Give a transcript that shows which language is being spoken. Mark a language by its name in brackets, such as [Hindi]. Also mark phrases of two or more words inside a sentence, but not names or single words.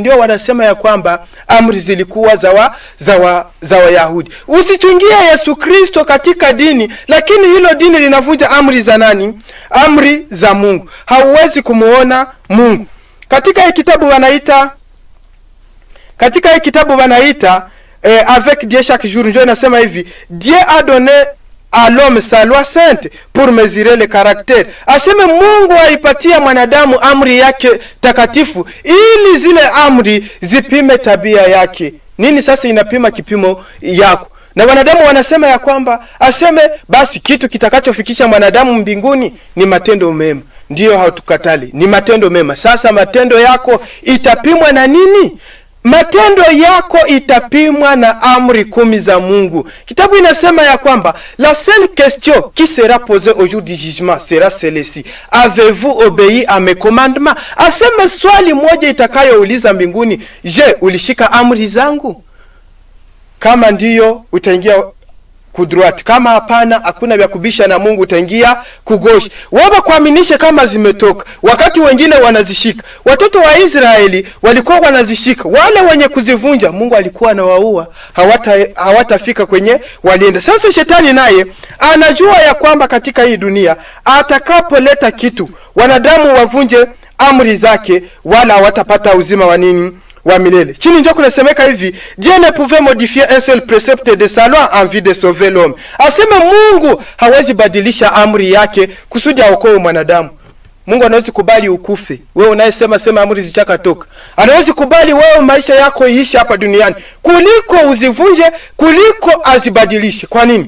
[Swahili] Ndio wanasema ya kwamba amri zilikuwa za Wayahudi. Usichungie Yesu Kristo katika dini, lakini hilo dini linavunja amri za nani? Amri za Mungu. Hauwezi kumuona Mungu. Katika hii kitabu wanaita [French] avec Dieu chaque jour, [Swahili] ndio inasema hivi: [French] Dieu a donné à l'homme sa loi sainte pour mesurer le caractère. [Swahili] Aseme Mungu aipatia mwanadamu amri yake takatifu ili zile amri zipime tabia yake. Nini sasa inapima kipimo yako? Na wanadamu wanasema ya kwamba aseme basi kitu kitakachofikisha mwanadamu mbinguni ni matendo mema. Ndio, hautukatali, ni matendo mema. Sasa matendo yako itapimwa na nini? Matendo yako itapimwa na amri 10 za Mungu. Kitabu inasema ya kwamba [French] la seule question qui sera posée au jour du jugement sera celle-ci: avez-vous obéi à mes commandements? [Swahili] Aseme swali moja itakayouliza mbinguni: je, ulishika amri zangu? Kama ndiyo utaingia kudruati, kama hapana hakuna vya kubisha na Mungu, utaingia kugoshi. Waba kuaminisha kama zimetoka, wakati wengine wanazishika. Watoto wa Israeli walikuwa wanazishika, wale wenye kuzivunja Mungu alikuwa anawaua, hawatafika kwenye walienda. Sasa shetani naye anajua ya kwamba katika hii dunia atakapoleta kitu wanadamu wavunje amri zake, wala hawatapata uzima wa nini? Wa milele. Chini ndio kunasemeka hivi: [French] Dieu ne pouvait modifier un seul précepte de sa loi en vue de sauver l'homme. [Swahili] Aseme Mungu hawezi badilisha amri yake kusudi aokoe mwanadamu. Mungu anawezi kubali ukufe. Wewe unayesema amri zichakatoka. Anawezi kubali wewe maisha yako iishi hapa duniani kuliko uzivunje, kuliko azibadilishe. Kwa nini?